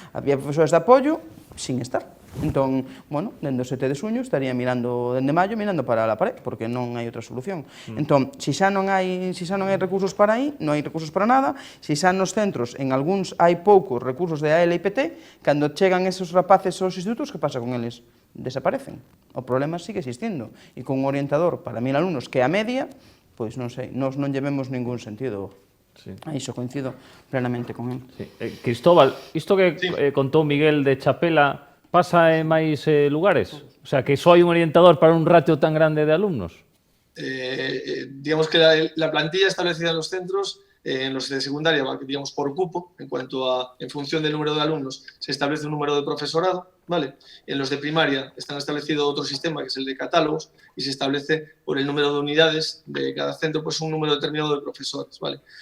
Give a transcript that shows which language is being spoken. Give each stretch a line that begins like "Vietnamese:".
Galician: Había profesores de apoio sin estar. Entón, bueno, dende o 7 de xuño estaría mirando, dende maio, mirando para a pared, porque non hai outra solución. Entón, se xa non hai recursos para aí, non hai recursos para nada. Se xa nos centros, en algúns hai poucos recursos de AL e IPT, cando chegan esos rapaces aos institutos, que pasa con eles? Desaparecen. O problema sigue existindo. E con un orientador para 1000 alumnos, que é a media, pois non sei, nós non llevemos ningún sentido. Sí. Iso coincido plenamente con él. Sí. Cristóbal, isto que contou Miguel de Chapela pasa en máis lugares? O sea, que só hai un orientador para un ratio tan grande de alumnos?
Spanish: Digamos que la plantilla establecida en los centros, en los de secundaria, digamos por cupo, en función del número de alumnos, se establece un número de profesorado, ¿vale? En los de primaria está establecido otro sistema, que es el de catálogos, y se establece por el número de unidades de cada centro, pues un número determinado de profesores, ¿vale?